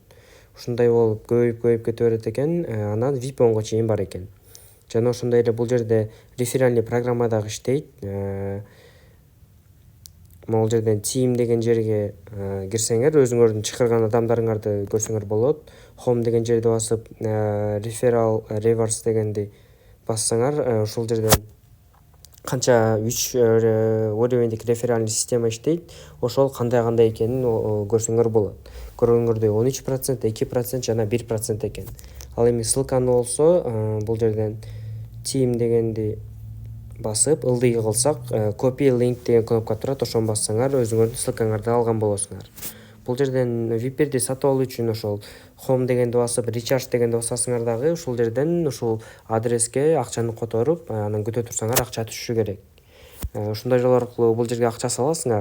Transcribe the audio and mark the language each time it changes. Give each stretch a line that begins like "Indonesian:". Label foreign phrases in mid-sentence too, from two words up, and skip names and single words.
Kyrgyz: Ушундай болуп көбөйүп кете берет экен, анан VIP10го чейин бар экен. Жана ошондой эле бул жерде
Russian: реферальный программа
Kyrgyz: дагы иштейт. Могул жерден team деген жерге кирсеңер, өзүңөрдүн чакырган адамдарыңарды көрсөңөр болот. Home деген жерди басып,
English: referral rewards
Kyrgyz: дегенди бассаңар, ушул жерден канча 3 уровеньдик
Russian: реферальный система
Kyrgyz: иштейт. Ошол кандай экенин көрсөңөр болот. Көргөнгөрдөй 13%, 2% жана 1% экен. Ал эми ссылканы болсо бул жерден team дегенди басып, ылдый кылсак,
English: copy link
Kyrgyz: деген кнопка турат, ошону бассаңар, өзүңөрдүн ссылкаңарды алган болосуңар. Бул жерден VIP1ди сатып алуу үчүн ошол home дегенди басып, recharge дегенди басасыңар дагы, ушул жерден ушул адреске акчаны которуп, анан күтө турсаңар акча түшүшү керек. Ушундай жол аркылуу бул жерге акча саласыңар.